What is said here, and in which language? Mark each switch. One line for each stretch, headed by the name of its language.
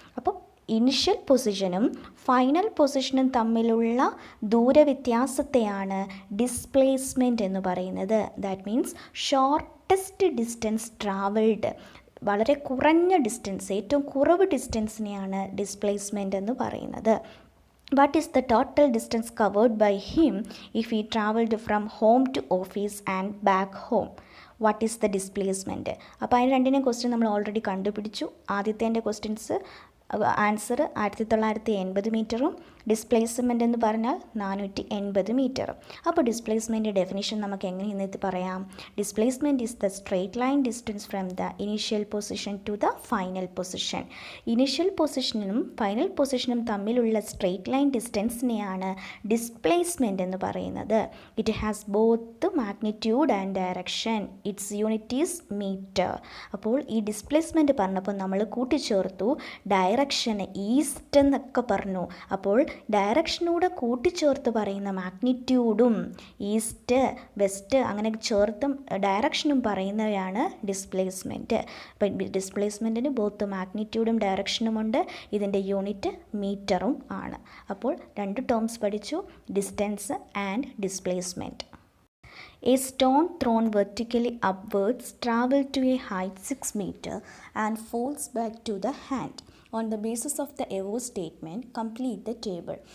Malayalam: അപ്പോൾ initial പൊസിഷനും final പൊസിഷനും തമ്മിലുള്ള ദൂരവ്യത്യാസത്തെയാണ് displacement എന്ന് പറയുന്നത്.
English: that means shortest distance travelled,
Malayalam: വളരെ കുറഞ്ഞ ഡിസ്റ്റൻസ്, ഏറ്റവും കുറവ് ഡിസ്റ്റൻസിനെയാണ് ഡിസ്പ്ലേസ്മെൻറ്റ് എന്ന് പറയുന്നത്.
English: What is the total distance covered by him if he travelled from home to office and back home? What is the displacement?
Malayalam: അപ്പോൾ അതിന് രണ്ടിനെയും ക്വസ്റ്റ്യൻ നമ്മൾ ഓൾറെഡി കണ്ടുപിടിച്ചു. ആദ്യത്തെ ക്വസ്റ്റ്യൻസ് ആൻസർ 1980 മീറ്ററും ഡിസ്പ്ലേസ്മെൻ്റ് എന്ന് പറഞ്ഞാൽ 480 മീറ്ററും. അപ്പോൾ ഡിസ്പ്ലേസ്മെൻറ്റ് ഡെഫിനിഷൻ നമുക്ക് എങ്ങനെയെന്ന് പറയാം?
English: Displacement is the straight line distance from the initial position to the final position.
Malayalam: Initial പൊസിഷനും final പൊസിഷനും തമ്മിലുള്ള സ്ട്രെയിറ്റ് ലൈൻ ഡിസ്റ്റൻസിനെയാണ് ഡിസ്പ്ലേസ്മെൻറ്റ് എന്ന് പറയുന്നത്.
English: It has both magnitude and direction. Its unit is metre.
Malayalam: അപ്പോൾ ഈ displacement പറഞ്ഞപ്പോൾ നമ്മൾ കൂട്ടിച്ചേർത്തു ഡയറക്ഷൻ, ഈസ്റ്റ് എന്നൊക്കെ പറഞ്ഞു. അപ്പോൾ ഡയറക്ഷനൂടെ കൂട്ടിച്ചേർത്ത് പറയുന്ന മാഗ്നിറ്റ്യൂഡും ഈസ്റ്റ്, വെസ്റ്റ് അങ്ങനെ ചേർത്തും ഡയറക്ഷനും പറയുന്നവയാണ് ഡിസ്പ്ലേസ്മെൻറ്റ്. അപ്പം ഡിസ്പ്ലേസ്മെൻറ്റിന് ബോത്ത് മാഗ്നിറ്റ്യൂഡും ഡയറക്ഷനുമുണ്ട്. ഇതിൻ്റെ യൂണിറ്റ് മീറ്ററും ആണ്. അപ്പോൾ രണ്ട് ടേംസ് പഠിച്ചു, distance and displacement.
English: A stone thrown vertically upwards travels to a height 6 meter and falls back to the hand. On the basis of the above statement complete the table.